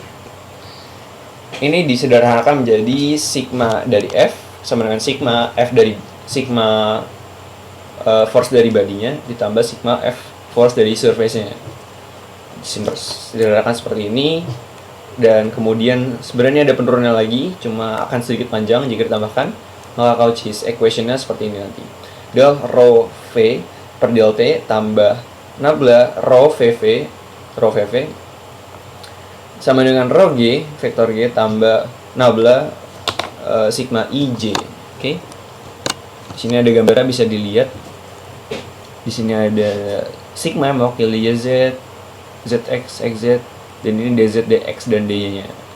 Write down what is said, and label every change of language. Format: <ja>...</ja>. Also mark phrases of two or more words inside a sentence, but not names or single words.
<id>Ini disederhanakan menjadi sigma dari F sama dengan sigma F dari sigma force dari badinya ditambah sigma F force dari surface-nya. Disederhanakan seperti ini, dan kemudian sebenarnya ada penurunan lagi, cuma akan sedikit panjang jika ditambahkan. Maka Cauchy's equation-nya seperti ini nanti. Del rho V per del T tambah nabla rho VV sama dengan rho G, vektor G tambah nabla sigma IJ. Oke. Di sini ada gambarnya, bisa dilihat. Di sini ada sigma yang mewakili YZ, ZX, XZ, dan ini DZ, DX, dan DY-nya.</id>